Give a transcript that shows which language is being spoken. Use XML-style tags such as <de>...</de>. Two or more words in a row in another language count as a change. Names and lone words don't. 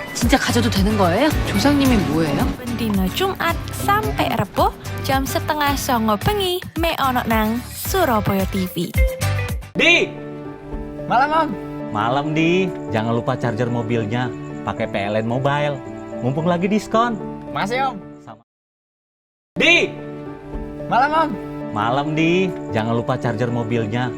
<ko>진짜 가져도 되는 거예요? 조상님이 뭐예요?</ko> <jv>Dino Jumat sampai Rebo jam 8:30 bengi me ono nang Surabaya TV.</jv> <id>Di! Malam, Om. Malam, Di. Jangan lupa charger mobilnya. Pakai PLN Mobile. Mumpung lagi diskon. Makasih, Om. Sama. Di! Malam, Om. Malam, Di. Jangan lupa charger mobilnya.</id>